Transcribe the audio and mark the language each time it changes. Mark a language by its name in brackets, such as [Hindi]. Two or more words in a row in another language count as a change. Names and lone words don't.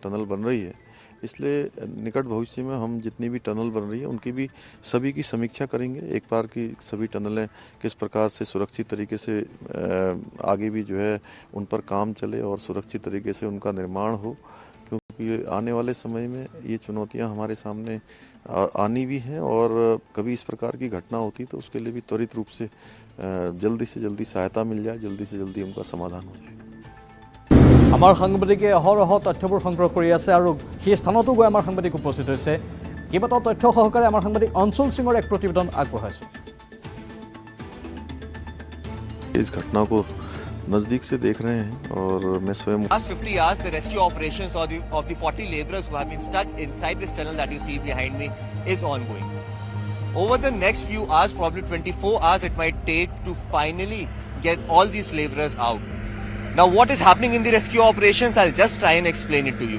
[Hindi] टनल बन रही है इसलिए निकट भविष्य में हम जितनी भी टनल बन रही है उनकी भी सभी की समीक्षा करेंगे एक बार की सभी टनलें किस प्रकार से सुरक्षित तरीके से आगे भी जो है उन पर काम चले और सुरक्षित तरीके से उनका निर्माण हो क्योंकि आने वाले समय में ये चुनौतियां हमारे सामने आनी भी हैं और कभी इस प्रकार की घटना होती तो उसके लिए भी त्वरित रूप से जल्दी सहायता मिल जाए जल्दी से जल्दी उनका समाधान हो जाए [Assamese] আমাৰ সাংবাদিকে অহৰহ তথ্যবোৰ সংগ্ৰহ কৰি আছে আৰু সেই স্থানতো গৈ আমাৰ সাংবাদিক উপস্থিত হৈছে কেইবাটাও তথ্য সহকাৰে আমাৰ সাংবাদিক অঞ্চল সিঙৰ এক প্ৰতিবেদন আগবঢ়াইছো [Hindi] इस घटना को नजदीक से देख रहे हैं और मैं स्वयं [English] last 50 hours the rescue operations of the 40 laborers who have been stuck inside this tunnel that you see behind me is ongoing over the next few hours probably 24 hours it might take to finally get all these laborers out. Now what is happening in the rescue operations, I'll just try and explain it to you.